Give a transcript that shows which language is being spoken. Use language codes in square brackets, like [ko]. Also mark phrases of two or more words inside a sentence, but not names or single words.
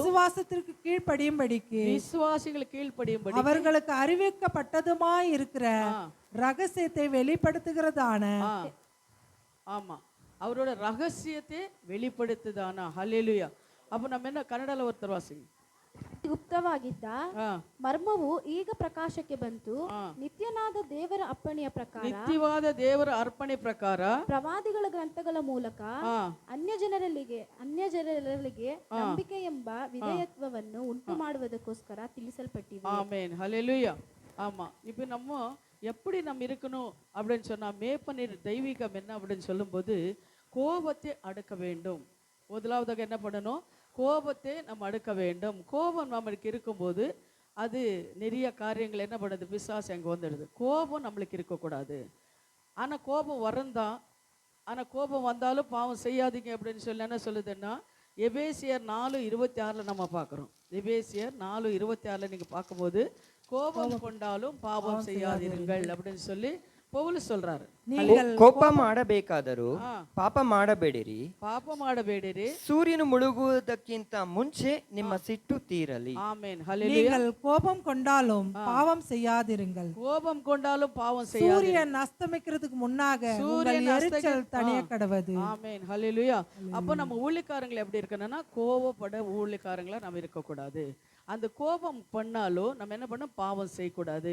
[ta] விசுவாசத்திற்கு கீழ்ப்படியும்படிக்கு விசுவாசிகள் கீழ்ப்படியும்படி அவர்களுக்கு அறிவிக்கப்பட்டதுமாய் இருக்கிற ரகசியத்தை வெளிப்படுத்துகிறதான ஆ. ஆமா, அவரோட ரகசியத்தை வெளிப்படுத்துதானா. ஹல்லேலூயா. அப்ப நம்ம என்ன ಕನ್ನಡல ஒருத்தர் வாசிங்க. [kn] ಗುಪ್ತವಾಗಿದ್ದ ಆ. ಮರ್ಮವು ಈಗ ಪ್ರಕಾಶಕ್ಕೆ ಬಂತು. ನಿತ್ಯನಾದ ದೇವರ ಅಪ್ಪಣೆಯ ಪ್ರಕಾರ ನಿತ್ಯವಾದ ದೇವರ ಅರ್ಪಣೆ ಪ್ರಕಾರ ಪ್ರವಾದಿಗಳ ಗ್ರಂಥಗಳ ಮೂಲಕ ಅನ್ಯಜನರಿಗೆ ನಂಬಿಕೆ ಎಂಬ ವಿಧೇಯತ್ವವನ್ನು ಉಂಟು ಮಾಡುವುದಕ್ಕೋಸ್ಕರ ತಿಳಿಸಲ್ಪಟ್ಟಿವೆ. [ta] ஆமென். ஹல்லேலூயா. ஆமா, இப்போ நம்ம எப்படி நம்ம இருக்கணும் அப்படின்னு சொன்னா, மேய்ப்பனின் தெய்வீகம் என்ன அப்படின்னு சொல்லும்போது கோபத்தை அடக்க வேண்டும். முதலாவதாக என்ன பண்ணணும்? கோபத்தை நம்ம அடக்க வேண்டும். கோபம் நம்மளுக்கு இருக்கும்போது அது நிறைய காரியங்கள் என்ன பண்ணுது, பிசாசு அங்கே வந்துடுது. கோபம் நம்மளுக்கு இருக்கக்கூடாது. ஆனால் கோபம் வரந்தான். ஆனால் கோபம் வந்தாலும் பாவம் செய்யாதீங்க அப்படின்னு சொல்லி என்ன சொல்லுதுன்னா, எபேசியர் 4:26 நம்ம பார்க்குறோம். எபேசியர் 4:26 நீங்கள் பார்க்கும்போது கோபம் கொண்டாலும் பாவம் செய்யாதீர்கள் அப்படின்னு சொல்லி பவுல் சொல்றாரு. [kn] ಕೋಪ ಮಾಡಬೇಕಾದರೂ ಪಾಪ ಮಾಡಬೇಡಿರಿ. ಪಾಪ ಮಾಡಬೇಡಿರಿ. ಸೂರ್ಯನು ಮುಳುಗುವುದಕ್ಕಿಂತ ಮುಂಚೆ ನಿಮ್ಮ ಸಿಟ್ಟು ತೀರಲಿ. [ta] ஆமென். ஹல்லேலூயா. நீங்கள் கோபம் கொண்டாலும் பாவம் செய்யாதிருங்கள். கோபம் கொண்டாலும் பாவம் செய்யாதீர்கள். சூரியன் அஸ்தமிக்கிறதுக்கு முன்னாக உங்கள் எரிச்சல் தணிய கடவது. ஆமென். ஹல்லேலூயா. அப்போ நம்ம ஊழியக்காரங்களை எப்படி இருக்கணும்னா, கோபப்பட ஊழியக்காரங்களா நம்ம இருக்கக்கூடாது. அந்த கோபம் பண்ணாலும் நம்ம என்ன பண்ணோம், பாவம் செய்யக்கூடாது.